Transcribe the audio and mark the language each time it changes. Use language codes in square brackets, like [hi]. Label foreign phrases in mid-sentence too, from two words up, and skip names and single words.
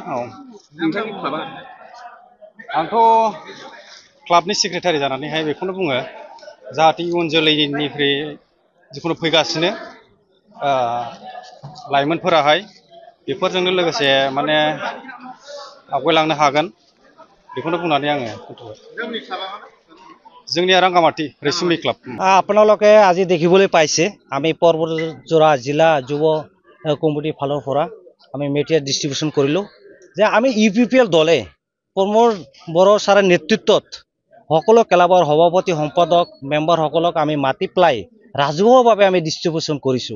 [brx] औ नोंथांनि क्लाबा आंथ' क्लाबनि सेक्रेटारि जानानैहाय बेखौनो बुङो जाहाथे इयुन जोलैनिफ्राय जिकुनु फैगासिनो लाइमोनफोराहाय बेफोरजोंनो लोगोसे माने आवगायलांनो हागोन बेखौनो बुंनानै आङो जोंनिया रांगामाटी रेसुमि क्लाब। [as] আপোনালোকে আজি দেখিবলৈ পাইছে আমি পৰ্বতজোৰা জিলা যুৱ কমিটিৰ ফালৰ পৰা আমি [en] material distribution [as] কৰিলোঁ যে আমি UPPL দলে প্ৰমোদ বড়ো ছাৰৰ নেতৃত্বত সকলো ক্লাবৰ সভাপতি সম্পাদক মেম্বাৰসকলক আমি মাতি পেলাই ৰাজহুৱাভাৱে আমি ডিষ্ট্ৰিবিউশ্যন কৰিছোঁ।